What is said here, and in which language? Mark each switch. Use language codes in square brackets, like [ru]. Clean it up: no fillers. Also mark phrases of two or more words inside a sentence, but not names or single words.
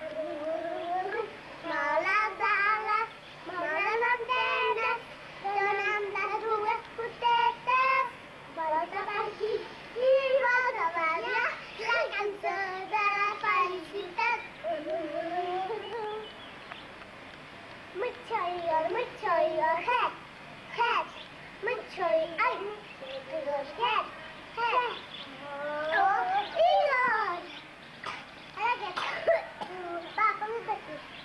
[ca] Mou les ales, mou les antenes, dona'm les dues potetes. Vola per aquí i vola per allà, la cançó de la felicitat. Mucho eagle, head, head. Mucho eagle, head, head. Oh, eagle. Ara què? Va, posa't aquí.